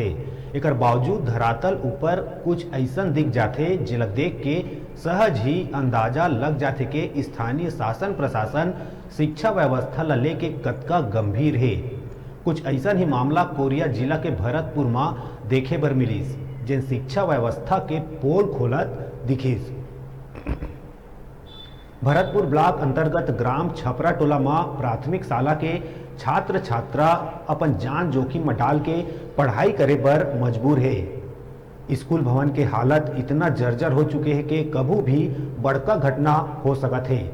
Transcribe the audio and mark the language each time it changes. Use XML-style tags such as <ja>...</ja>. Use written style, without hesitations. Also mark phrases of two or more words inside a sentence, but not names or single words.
<hne>एकर बावजूद धरातल ऊपर कुछ ऐसन दिख जाथे जेला देख के सहज ही अंदाजा लग जाथे के स्थानीय शासन प्रशासन शिक्षा व्यवस्था ला लेके कतका गंभीर है। कुछ ऐसा ही मामला कोरिया जिला के भरतपुर में देखे बर मिलिस, जिन शिक्षा व्यवस्था के पोल खोलत दिखिस। भरतपुर ब्लॉक अंतर्गत ग्राम छपरा टोला में प्राथमिक शाला के छात्र छात्रा अपन जान जोखिम में डाल के पढ़ाई करे बर मजबूर है। स्कूल भवन के हालत इतना जर्जर हो चुके हैं कि कभी भी बड़का घटना हो सकत है।</hne>